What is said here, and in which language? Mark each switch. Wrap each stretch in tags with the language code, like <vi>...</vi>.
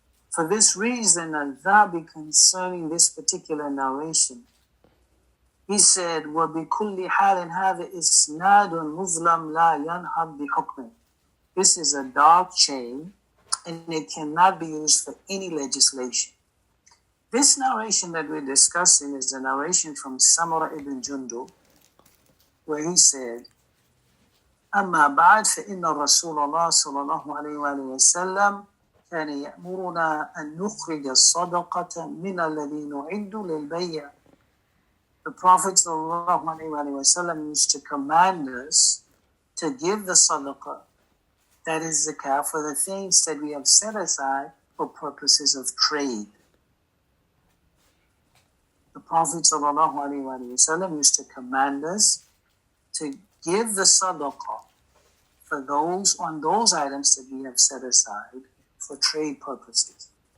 <en>For this reason, Al-Dhabi, concerning this particular narration, he said,</en> <ar>وَبِكُلِّ حَالٍ هَذَا إِسْنَادٌ مُظْلَمْ لَا يَنْهَضْ بِحُكْمٍ.</ar> <en>This is a dark chain, and it cannot be used for any legislation. This narration that we're discussing is the narration from Samura ibn Jundub, where he said,</en> <ar>أما بعد فإن رسول الله صلى الله عليه وآله وسلم كان يأمرنا أن نخرج الصدقة من الذي نعد للبيع.</ar> <en>The Prophet</en> <ar>صلى الله عليه وآله وسلم</ar> <en>used to command us to give the sadaqah, that is zakah, for the things that we have set aside for purposes of trade. The Prophet</en> <ar>صلى الله عليه وآله وسلم</ar> <en>used to command us to give the sadaqah for those on those items that we have set aside for trade purposes.</en>